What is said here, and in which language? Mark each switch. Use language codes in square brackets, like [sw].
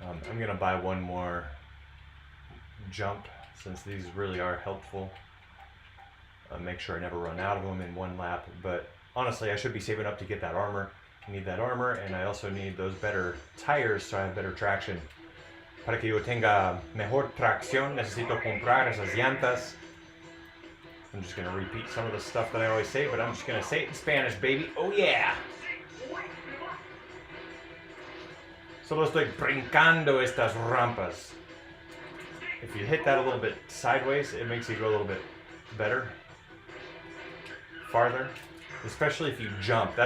[en] I'm gonna buy 1 more jump, since these really are helpful. Make sure I never run out of them in 1 lap, but honestly I should be saving up to get that armor. I need that armor, and I also need those better tires so I have better traction. [es] Para que yo tenga mejor tracción, necesito comprar esas llantas. [en] I'm just gonna repeat some of the stuff that I always say, but I'm just gonna say it in Spanish, baby. Oh yeah! [es] Solo estoy brincando estas rampas. [en] If you hit that a little bit sideways, it makes you go a little bit better, farther, especially if you jump.